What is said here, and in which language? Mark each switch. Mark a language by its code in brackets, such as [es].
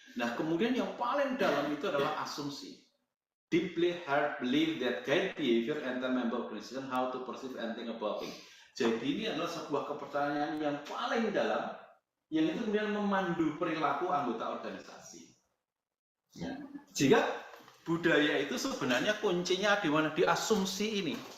[id] Nah, kemudian yang paling dalam itu adalah asumsi. [en] Deeply held belief that guide behavior and the member organization how to perceive and think about things. [id] Jadi ini adalah sebuah kepercayaan yang paling dalam, yang itu kemudian memandu perilaku anggota organisasi. Ya. Jika budaya itu sebenarnya kuncinya di mana? Di asumsi ini.